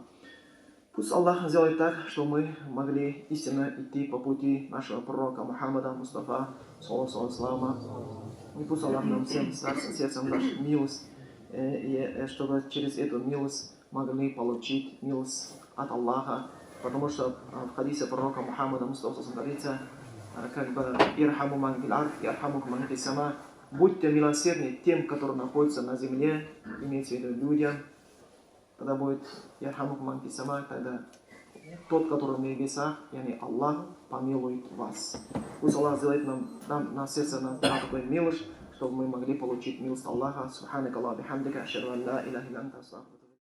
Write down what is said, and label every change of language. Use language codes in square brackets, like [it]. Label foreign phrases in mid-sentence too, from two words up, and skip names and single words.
[ru] Пусть Аллах сделает так, что мы могли истинно идти по пути нашего пророка Мухаммада Мустафа, саллаллаху. И пусть Аллах нам всем сердцем даст милость, и чтобы через эту милость могли получить милость от Аллаха. Потому что в хадисе пророка Мухаммада Мустафа говорится, как бы [ar] «ارحموا من في الأرض يرحمكم من في السماء». [ru] Будьте милосердны тем, которые находятся на земле, имеется в виду людям. Тогда будет [ar] «يرحمكم من في السماء», [ru] тогда тот, который на небесах, яни Аллах, помилует вас. Пусть Аллах сделает нам на сердце на такой милость, чтобы мы могли получить милость Аллаха. [ar] سبحانك اللهم وبحمدك أشهد أن لا إله إلا أنت أستغفرك.